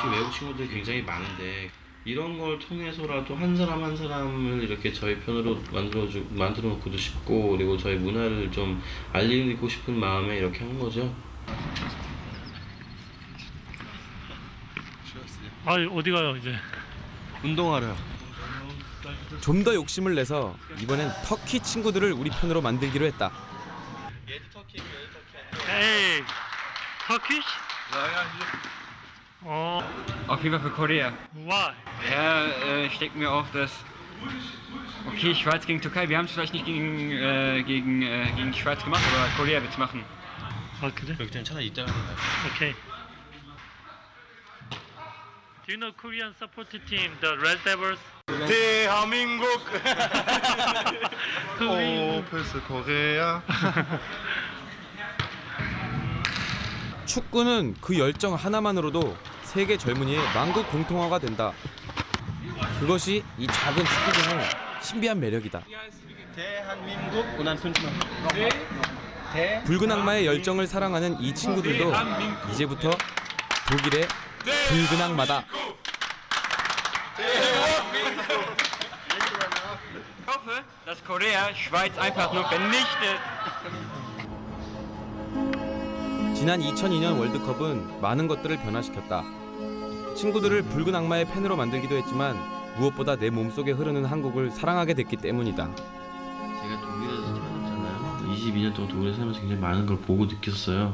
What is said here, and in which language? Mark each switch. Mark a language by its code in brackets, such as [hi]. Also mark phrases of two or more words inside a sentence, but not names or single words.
[ko] 혹시 외국 친구들이 굉장히 많은데 이런 걸 통해서라도 한 사람 한 사람을 이렇게 저희 편으로 만들어 놓고도 싶고, 그리고 저희 문화를 좀 알리고 싶은 마음에 이렇게 한 거죠. 아, 어디 가요 이제? 운동하러요. 좀 더 욕심을 내서 이번엔 터키 친구들을 우리 편으로 만들기로 했다. [en] Hey, Turkish? Oh. [de] Auf jeden Fall für Korea. [en] Why? [de] Ja, ich denke mir auch, dass... Okay, Schweiz gegen Türkei, wir haben es vielleicht nicht gegen die Schweiz gemacht, aber Korea wird es machen. [ko] 아, 그래? 일단 차라리 이따가 하는 거야. [en] Okay. Do you know Korean support team, the Red Devils? [ko] 대한민국. 오, 필스 코리아. 축구는 그 열정 하나만으로도 세계 젊은이의 만국 공통어가 된다. 그것이 이 작은 축구장의 신비한 매력이다. 대한민국. 붉은 악마의 열정을 사랑하는 이 친구들도 이제부터 독일의 붉은 악마다. [de] Ich hoffe, dass Korea Schweiz einfach nur vernichtet. [ko] 지난 2002년 월드컵은 많은 것들을 변화시켰다. 친구들을 붉은 악마의 팬으로 만들기도 했지만 무엇보다 내 몸속에 흐르는 한국을 사랑하게 됐기 때문이다. 제가 독일에서 태어났잖아요. 22년 동안 독일에 살면서 굉장히 많은 걸 보고 느꼈어요.